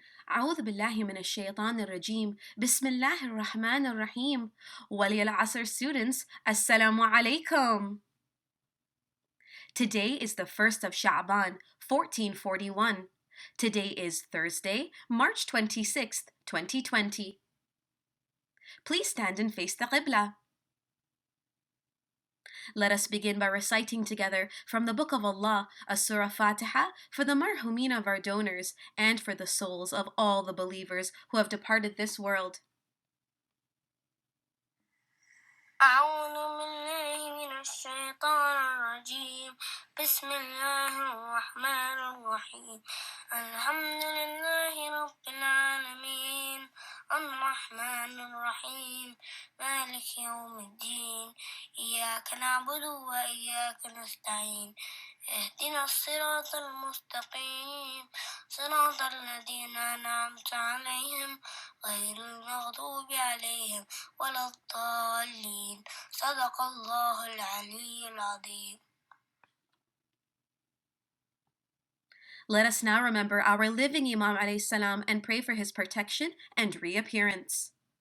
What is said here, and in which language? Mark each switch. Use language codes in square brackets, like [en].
[ar] أعوذ بالله من الشيطان الرجيم. بسم الله الرحمن الرحيم. وللعصر [en] students, Assalamu alaikum. Today is the 1st of Sha'ban, 1441. Today is Thursday, March 26th, 2020. Please stand and face the Qibla. Let us begin by reciting together from the Book of Allah, a Surah Fatiha, for the marhumin of our donors and for the souls of all the believers who have departed this world. [ar] أعوذ بالله من الشيطان الرجيم بسم الله الرحمن الرحيم الحمد لله رب العالمين الرحمن الرحيم مالك يوم الدين إياك نعبد وإياك نستعين اهدنا الصراط المستقيم صراط الذين أنعمت عليهم غير المغضوب عليهم ولا الضالين صدق الله العلي العظيم. [en] Let us now remember our living Imam alayhi salam and pray for his protection and reappearance.